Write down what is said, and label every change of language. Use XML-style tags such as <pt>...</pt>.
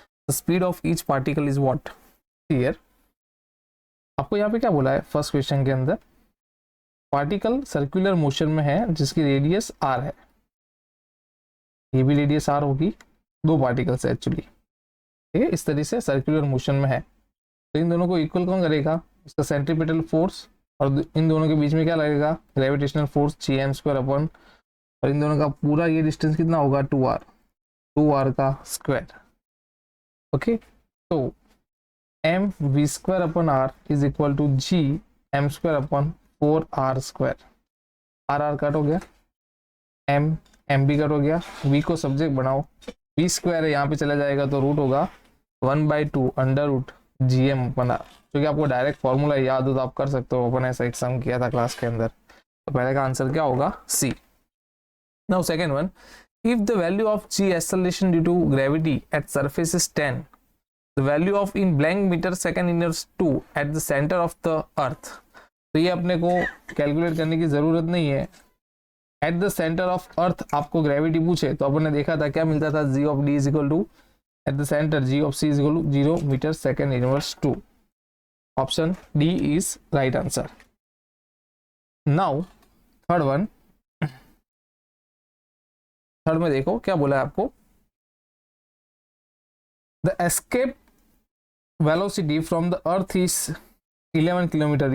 <en>The speed of each particle is what?</en> <hi>Here आपको यहाँ पे क्या बोला है फर्स्ट क्वेश्चन के अंदर, पार्टिकल सर्कुलर मोशन में है जिसकी रेडियस आर है। ये भी रेडियस आर होगी, दो पार्टिकल्स है एक्चुअली, ठीक है। इस तरह से सर्कुलर मोशन में है, तो इन दोनों को इक्वल कौन करेगा? इसका सेंट्रीपिटल फोर्स, और इन दोनों के बीच में क्या लगेगा? Gravitational force g m² upon, और इन दोनों का पूरा ये डिस्टेंस कितना होगा? 2r का स्क्वायर। ओके, तो mv² upon r is equal to gm² upon 4r²। r cut हो गया, m भी कट हो गया, v को सब्जेक्ट बनाओ, v² है यहाँ पे चला जाएगा तो रूट होगा 1/2 under root gm upon r। क्योंकि आपको डायरेक्ट फॉर्मूला याद हो तो आप कर सकते हो, अपन ऐसा एक सम किया था क्लास के अंदर। तो पहले का आंसर क्या होगा? सी।</hi> <en>Now second one, if the value of g acceleration due to gravity at surface is 10, the value of in blank meter second inverse 2 at the center of the earth।</en> <hi>तो ये अपने को कैलकुलेट करने की जरूरत नहीं है।</hi> <en>at the centre of earth</en> <hi>आपको ग्रेविटी पूछे तो अपन ने देखा था क्या मिलता था?</hi> <en>g of d is equal to at the centre g of c is equal to 0 metre second inverse 2।</en> <hi>Option D is right answer. Now third one, third में देखो क्या बोला है आपको,</hi> <en>The escape velocity from the earth is 11 kilometre.</en>